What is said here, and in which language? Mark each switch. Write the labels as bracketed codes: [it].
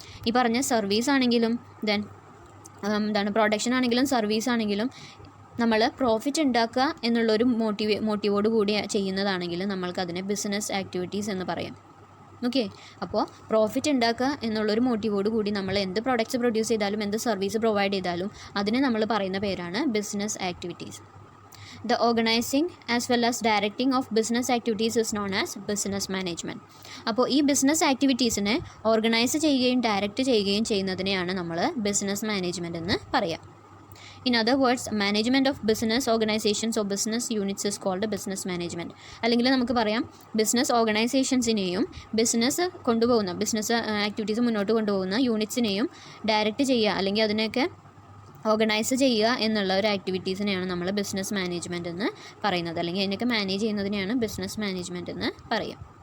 [ml] ഈ പറഞ്ഞ സർവീസ് ആണെങ്കിലും ദെൻ പ്രൊഡക്ഷൻ ആണെങ്കിലും സർവീസ് ആണെങ്കിലും നമ്മൾ പ്രോഫിറ്റ് ഉണ്ടാക്കുക എന്നുള്ളൊരു മോട്ടീവോട് കൂടി ചെയ്യുന്നതാണെങ്കിൽ നമ്മൾക്കതിനെ ബിസിനസ് ആക്ടിവിറ്റീസ് എന്ന് പറയാം. ഓക്കെ, അപ്പോൾ പ്രോഫിറ്റ് ഉണ്ടാക്കുക എന്നുള്ളൊരു മോട്ടീവോട് കൂടി നമ്മൾ എന്ത് പ്രോഡക്റ്റ്സ് പ്രൊഡ്യൂസ് ചെയ്താലും എന്ത് സർവീസ് പ്രൊവൈഡ് ചെയ്താലും അതിനെ നമ്മൾ പറയുന്ന പേരാണ് business activities. [en] The organizing as well as directing of business activities is known as business management. [ml] അപ്പോൾ ഈ ബിസിനസ് ആക്ടിവിറ്റീസിനെ ഓർഗനൈസ് ചെയ്യുകയും ഡയറക്റ്റ് ചെയ്യുകയും ചെയ്യുന്നതിനെയാണ് നമ്മൾ ബിസിനസ് മാനേജ്മെൻറ്റ് എന്ന് പറയാം. [en] In other words, management of business organizations or business units is called business management. [ml] അല്ലെങ്കിൽ നമുക്ക് പറയാം ബിസിനസ് ഓർഗനൈസേഷൻസിനെയും ബിസിനസ് കൊണ്ടുപോകുന്ന ബിസിനസ് ആക്ടിവിറ്റീസ് മുന്നോട്ട് കൊണ്ടുപോകുന്ന യൂണിറ്റ്സിനെയും ഡയറക്റ്റ് ചെയ്യുക അല്ലെങ്കിൽ അതിനെയൊക്കെ ഓർഗനൈസ് ചെയ്യുക എന്നുള്ള ഒരു ആക്ടിവിറ്റീസിനെയാണ് നമ്മൾ ബിസിനസ് മാനേജ്മെൻറ്റ് എന്ന് പറയുന്നത്, അല്ലെങ്കിൽ അതിനൊക്കെ മാനേജ് ചെയ്യുന്നതിനെയാണ് ബിസിനസ് മാനേജ്മെൻറ്റ് എന്ന് പറയാം.